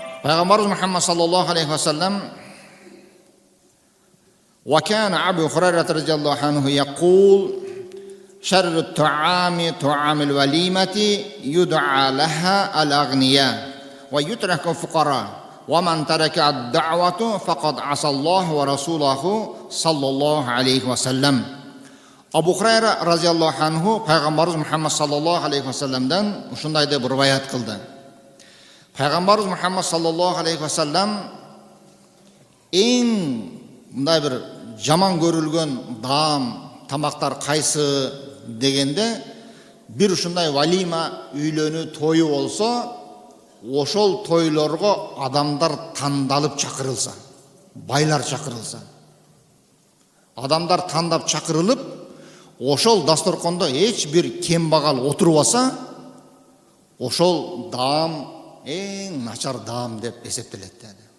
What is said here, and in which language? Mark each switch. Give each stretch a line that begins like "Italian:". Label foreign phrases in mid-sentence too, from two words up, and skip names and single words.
Arabic: Пайғамбарымыз Мұхаммад صلى الله عليه وسلم وكان أبو هريرة رضي الله عنه يقول شر الطعام طعام الوليمة يدعى لها الأغنياء ويترك الفقراء ومن ترك الدعوة فقد عصى الله ورسوله صلى الله عليه وسلم.
Kyrgyz: Абу Хурайра
Arabic: رضي الله عنه
Kyrgyz: пайғамбарымыз Мұхаммад
Arabic: صلى الله عليه وسلم
Kyrgyz: ушундай деп риваят кылды. Пайғамбарымыз Мұхаммад
Arabic: صلى الله عليه وسلم
Kyrgyz: эң мындай бір жаман көрүлгөн тамактар кайсы дегенде, бир ушундай валима үйлөнүү тою болсо, ошол тойлорго адамдар тандалып чакырылса, байлар чакырылса, адамдар тандап чакырылып, ошол дасторкондо эч бир кембагал отурбаса, ошол эң начар деп эсептелет деди.